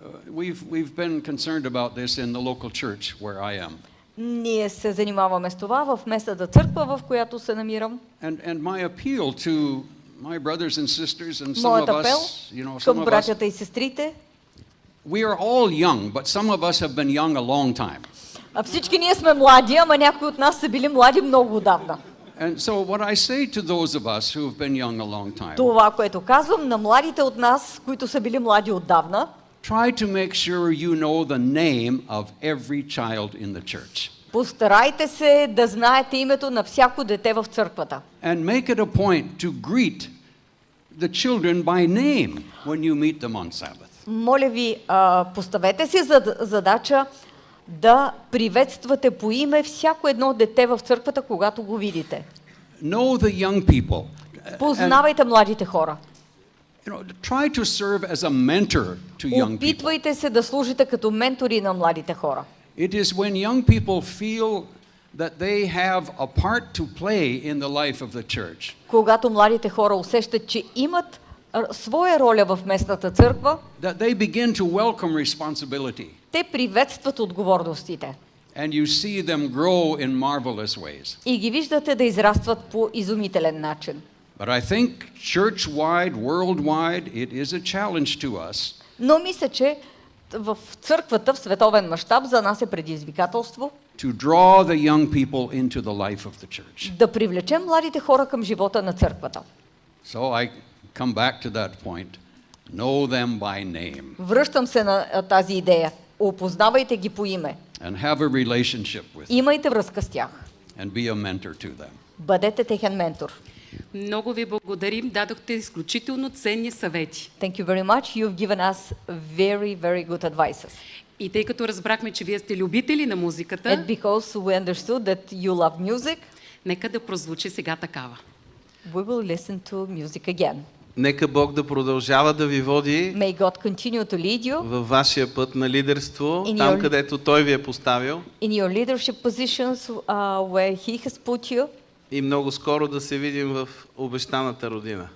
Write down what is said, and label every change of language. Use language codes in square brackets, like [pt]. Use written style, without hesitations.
[en] We've been concerned about this in the local church where I am. [bg] Ние се занимаваме с това в местната църква, в която се намирам. [en] And my appeal to my brothers and sisters and some [bg] Моят [en] of [bg] апел [en] us, some [bg] към [en] of us, [bg] братята и сестрите. [en] we are all young, but some of us have been young a long time. [bg] Всички ние сме млади, ама някои от нас са били млади много отдавна. [en] And so what I say to those of us who have been young a long time, [bg] Това, което казвам на младите от нас, които са били млади отдавна, [en] try to make sure you know the name of every child in the church. [bg] постарайте се да знаете името на всяко дете в църквата. [en] And make it a point to greet the children by name when you meet them on Sabbath. [bg] Моля ви, поставете си задача да приветствате по име всяко едно дете в църквата, когато го видите. [en] Know the young people. [bg] Познавайте младите хора. [en] Try to serve as a mentor to young people. [bg] Опитвайте се да служите като ментори на младите хора. [en] It is when young people feel that they have a part to play in the life of the church. [bg] Когато младите хора усещат, че имат своя роля в местната църква, [en] That they begin to welcome responsibility. [bg] те приветстват отговорностите. [en] And you see them grow in marvelous ways. [bg] И ги виждате да израстват по изумителен начин. [en] But I think church-wide, worldwide, it is a challenge to us [bg] Но мисля, че в църквата, в световен мащаб, за нас е предизвикателство [en] to draw the young people into the life of the church. [bg] да привлечем младите хора към живота на църквата. [en] So I come back to that point. Know them by name [bg] Връщам се на тази идея. Опознавайте ги по име. [en] and have a relationship with them [bg] Имайте връзка с тях. [en] and be a mentor to them. [bg] Бъдете техен ментор. Много ви благодарим, дадохте изключително ценни съвети. [en] Thank you very much. You've given us very, very good advices. [bg] И тъй като разбрахме, че вие сте любители на музиката, [en] And because we understood that you love music, [bg] нека да прозвучи сега такава. [en] we will listen to music again. [bg] Нека Бог да продължава да ви води [en] May God continue to lead you [bg] във вашия път на лидерство, [en] In [bg] там [en] your- [bg] където Той ви е поставил, [en] in your leadership positions where He has put you, [bg] и много скоро да се видим в обещаната родина.